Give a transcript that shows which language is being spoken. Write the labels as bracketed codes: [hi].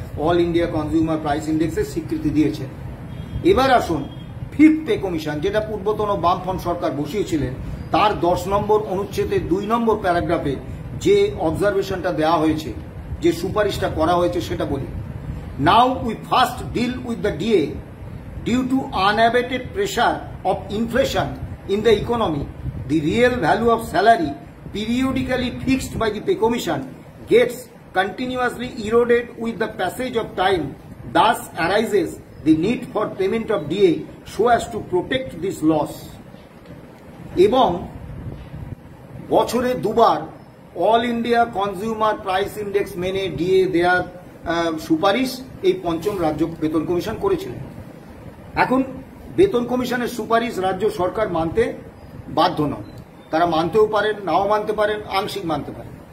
[bn] All India consumer price ইন্ডেক্সের স্বীকৃতি দিয়েছেন। এবার আসুন ফিফথ পে কমিশন, যেটা পূর্বতন বামফ্রন্ট সরকার বসিয়েছিলেন, তার 10 নম্বর অনুচ্ছেদের 2 নম্বর প্যারাগ্রাফে যে অবজারভেশনটা দেওয়া হয়েছে, যে সুপারিশটা করা হয়েছে, সেটা বলি। [en] Now we first deal with the DA due to unabated pressure of inflation in the economy. The real value of salary periodically fixed by the pay commission gets continuously eroded with the passage of time. Thus arises the need for payment of DA so as to protect this loss. [bn] এবং বছরে দুবার all India consumer price index মেনে DA দেওয়ার সুপারিশ এই পঞ্চম রাজ্য বেতন কমিশন করেছিলেন। এখন বেতন কমিশনের সুপারিশ রাজ্য সরকার মানতে বাধ্য নয়, তারা মানতেও পারেন, নাও মানতে পারেন, আংশিক মানতে পারেন।